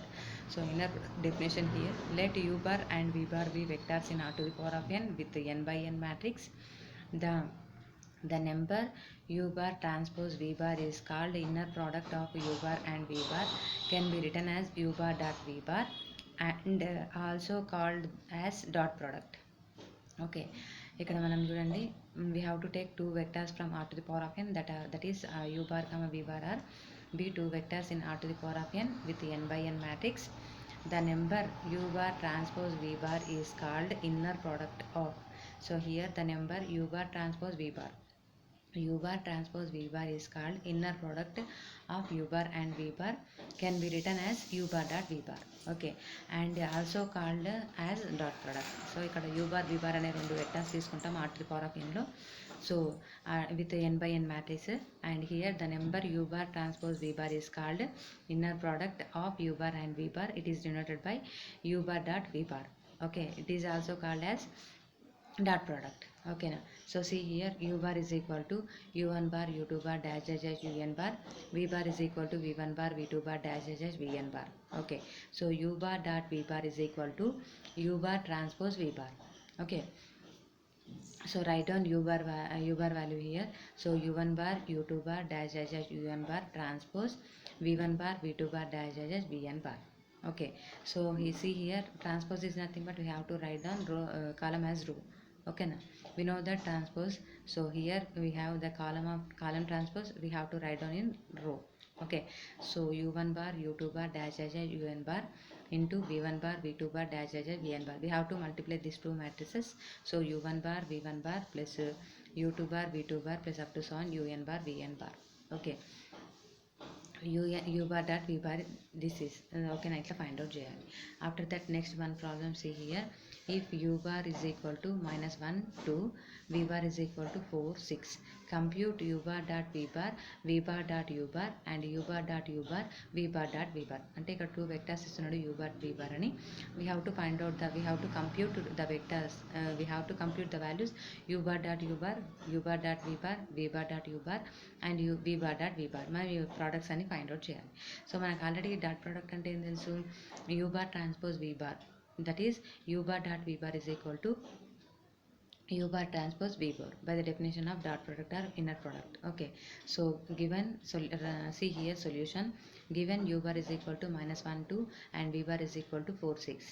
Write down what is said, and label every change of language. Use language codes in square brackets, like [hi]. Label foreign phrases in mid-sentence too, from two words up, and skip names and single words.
[en] So definition here: let u bar and v bar be vectors in R to the power of n with the n by n matrix. The number u bar transpose v bar is called inner product of u bar and v bar, can be written as u bar dot v bar, and also called as dot product. [te] Okay, ఇక్కడ మనం చూడండి, [en] we have to take two vectors from R to the power of n, that is u bar comma v bar are be two vectors in R to the power of n with n by n matrix. The number u bar transpose v bar is called inner product of. So here the number u bar transpose v bar, u bar transpose v bar is called inner product of u bar and v bar, can be written as u bar dot v bar. Okay, and also called as dot product. So ఇక్కడ u bar v bar [te] అనే రెండు వెక్టర్స్ తీసుకుంటాం [en] r to the power of n లో. So with n by n matrix, and here the number u bar transpose v bar is called inner product of u bar and v bar. It is denoted by u bar dot v bar. Okay, it is also called as dot product. Okay now, so see here, u bar is equal to u1 bar u2 bar dash dash dash un bar, v bar is equal to v1 bar v2 bar dash dash dash vn bar. Okay, so u bar dot v bar is equal to u bar transpose v bar. Okay, so write down u bar value here. So u1 bar u2 bar dash dash dash un bar transpose v1 bar v2 bar dash dash dash vn bar. Okay, so we see here, transpose is nothing but we have to write down row, column as row. Okay now, we know that transpose, so here we have the column transpose, we have to write down in row. Okay, so u1 bar u2 bar dash dash dash un bar into v1 bar v2 bar dash dash dash vn bar. We have to multiply these two matrices. So u1 bar v1 bar plus u2 bar v2 bar plus up to so on un bar vn bar. Okay, u bar dot v bar, this is okay na, itla find out చేయాలి. After that, next one problem, see here, if u bar is equal to -1 2, v bar is equal to 4 6, compute u bar dot v bar dot u bar and u bar dot u bar v bar dot v bar. [te] అంటే ఇక్కడ [en] two vectors [te] ఇస్తున్నాడు [en] u bar v bar [te] అని. [en] we have to compute the vectors, we have to compute the values u bar dot u bar dot v bar dot u bar and v bar dot v bar. [te] మరి products అని [en] find out [te] చేయాలి. సో మనకు [en] already dot product [te] అంటే ఏం తెలుసు, [en] u bar transpose v bar, that is u bar dot v bar is equal to u bar transpose v bar by the definition of dot product or inner product. Okay, so given, see here solution, given u bar is equal to -1 2 and v bar is equal to 4 6.